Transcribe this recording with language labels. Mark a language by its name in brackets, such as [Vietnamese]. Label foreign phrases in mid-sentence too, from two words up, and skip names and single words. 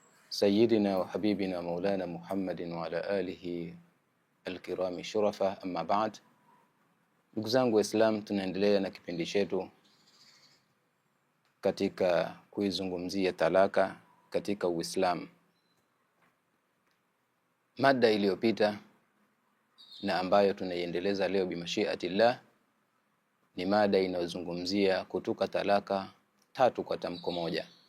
[Arabic] سيدنا وحبيبنا مولانا محمد وعلى آله الكرام شرفا. أما بعد, [Swahili] ndugu zangu Waislamu, tunaendelea na kipindi chetu katika kuizungumzia talaka katika Uislamu. Mada iliyopita na ambayo tunaiendeleza leo bimashiatillah ni mada inayozungumzia kutuka talaka 3 kwa tamko moja.